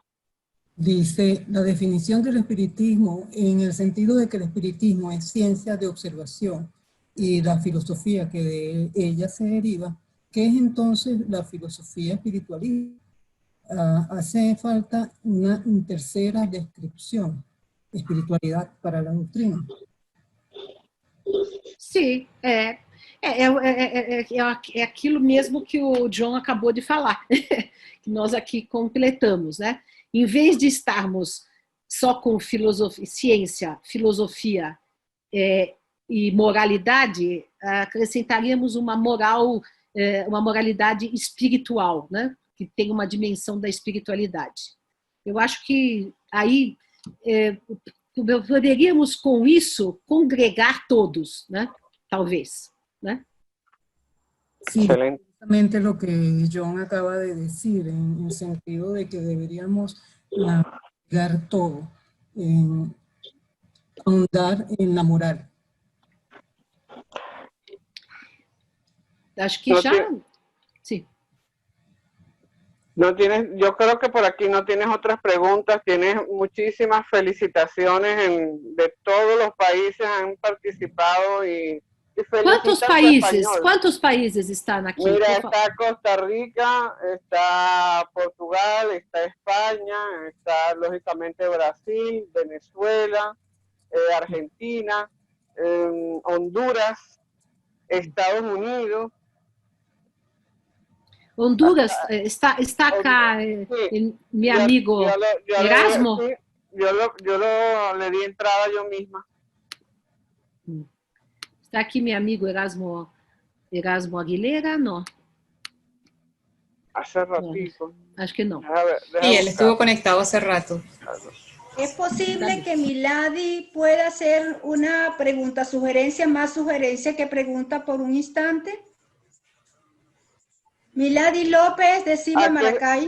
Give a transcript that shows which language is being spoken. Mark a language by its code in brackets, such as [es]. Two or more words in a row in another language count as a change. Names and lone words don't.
[es] Dice, la definición del espiritismo, en el sentido de que el espiritismo es ciencia de observación y la filosofía que de ella se deriva, ¿qué es entonces la filosofía espiritualista? Hace falta una tercera descripción, espiritualidad para la doctrina. [pt] Sim, é aquilo mesmo que o John acabou de falar, que nós aqui completamos, né? Em vez de estarmos só com ciência, filosofia e moralidade, acrescentaríamos uma moralidade espiritual, né? Que tem uma dimensão da espiritualidade. Eu acho que aí poderíamos com isso congregar todos, né? Talvez, né? [es] Sí, exactamente lo que John acaba de decir, en el sentido de que deberíamos congregar todo, ahondar en la moral. [pt] Acho que no já... [es] Sí. No tienes, yo creo que por aquí no tienes otras preguntas, tienes muchísimas felicitaciones de todos los países han participado y ¿Cuántos países están aquí? Mira, está Costa Rica, está Portugal, está España, está lógicamente Brasil, Venezuela, Argentina, Honduras, Estados Unidos. Honduras, está acá mi amigo Erasmo. Yo le di entrada yo misma. [pt] Está aqui meu amigo Erasmo Aguilera, não? [es] Hace ratito. [pt] No, acho que no. [es] Y él estuvo conectado hace rato. ¿Es posible que Milady pueda hacer una pregunta, más sugerencia que pregunta por un instante? Milady López de Cima Maracay.